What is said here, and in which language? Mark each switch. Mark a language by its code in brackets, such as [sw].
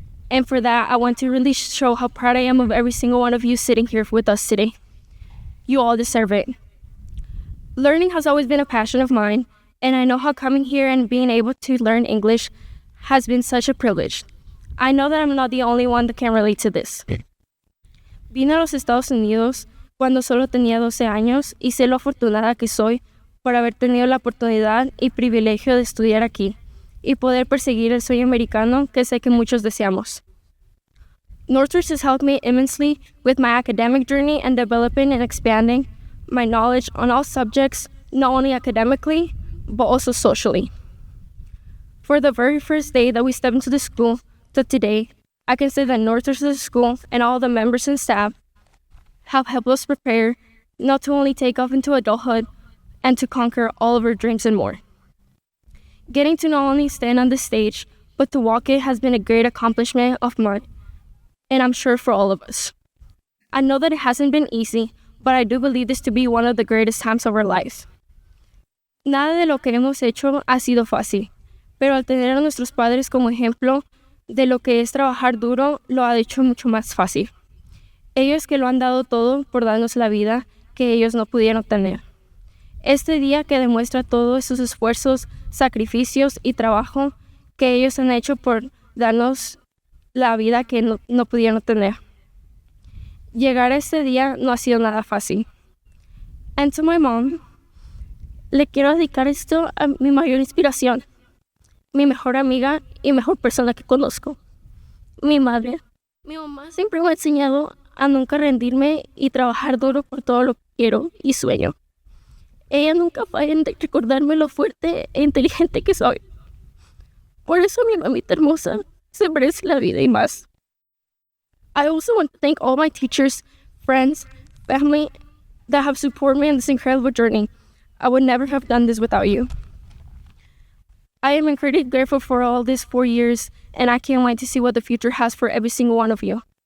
[en] And for that, I want to really show how proud I am of every single one of you sitting here with us today. You all deserve it. Learning has always been a passion of mine, and I know how coming here and being able to learn English has been such a privilege. I know that I'm not the only one that can relate to this. [es] Vine a los Estados Unidos cuando solo tenía 12 años y sé lo afortunada que soy por haber tenido la oportunidad y privilegio de estudiar aquí y poder perseguir el sueño americano que sé que muchos deseamos. [en] Northridge has helped me immensely with my academic journey and developing and expanding my knowledge on all subjects, not only academically, but also socially. For the very first day that we stepped into the school to today, I can say that Northridge School and all the members and staff have helped us prepare not to only take off into adulthood and to conquer all of our dreams and more. Getting to not only stand on the stage, but to walk it has been a great accomplishment of mine, and I'm sure for all of us. I know that it hasn't been easy, but I do believe this to be one of the greatest times of our lives. [es] Nada de lo que hemos hecho ha sido fácil, pero al tener a nuestros padres como ejemplo de lo que es trabajar duro, lo ha hecho mucho más fácil. Ellos que lo han dado todo por darnos la vida que ellos no pudieron tener. Este día que demuestra todos esos esfuerzos, sacrificios y trabajo que ellos han hecho por darnos la vida que no pudieron tener. Llegar a este día no ha sido nada fácil. [en] And to my mom, [es] le quiero dedicar esto a mi mayor inspiración, mi mejor amiga y mejor persona que conozco, mi madre. Mi mamá siempre me ha enseñado a nunca rendirme y trabajar duro por todo lo que quiero y sueño. Ella nunca falla en recordarme lo fuerte e inteligente que soy. Por eso mi mamita hermosa se merece la vida y más. [en] I also want to thank all my teachers, friends, family that have supported me in this incredible journey. I would never have done this without you. I am incredibly grateful for all these 4 years, and I can't wait to see what the future has for every single one of you.